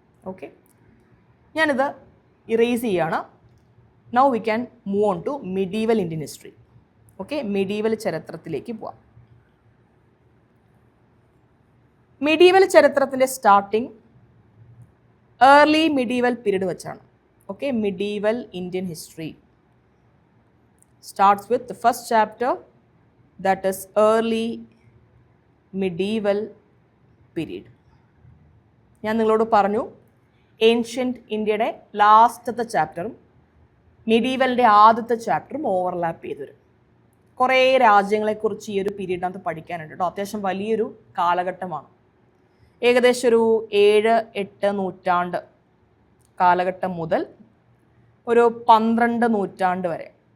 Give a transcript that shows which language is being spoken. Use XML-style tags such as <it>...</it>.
<en>okay,</en> <ml>ഞാനിത് erase ചെയ്യാണ്.</ml> <en>Now we can move on to medieval Indian history.</en> <ml>Okay, medieval ചരിത്രത്തിലേക്ക് പോവാം. Medieval ചരിത്രത്തിൻ്റെ സ്റ്റാർട്ടിങ് ഏർലി മിഡീവൽ പീരീഡ് വെച്ചാണ്.</ml> <en>Okay, medieval Indian history starts with the first chapter, that is early medieval period.</en> <ml>ഞാൻ നിങ്ങളോട് പറഞ്ഞു ancient ഇന്ത്യയുടെ ലാസ്റ്റത്തെ ചാപ്റ്ററും മിഡീവലിൻ്റെ ആദ്യത്തെ ചാപ്റ്ററും ഓവർലാപ്പ് ചെയ്തു വരും. കുറേ രാജ്യങ്ങളെക്കുറിച്ച് ഈ ഒരു പീരീഡിനകത്ത് പഠിക്കാനുണ്ട് കേട്ടോ. അത്യാവശ്യം വലിയൊരു കാലഘട്ടമാണ്. ഏകദേശം ഒരു 7-8 നൂറ്റാണ്ട് കാലഘട്ടം മുതൽ ഒരു 12 നൂറ്റാണ്ട് വരെ.</ml>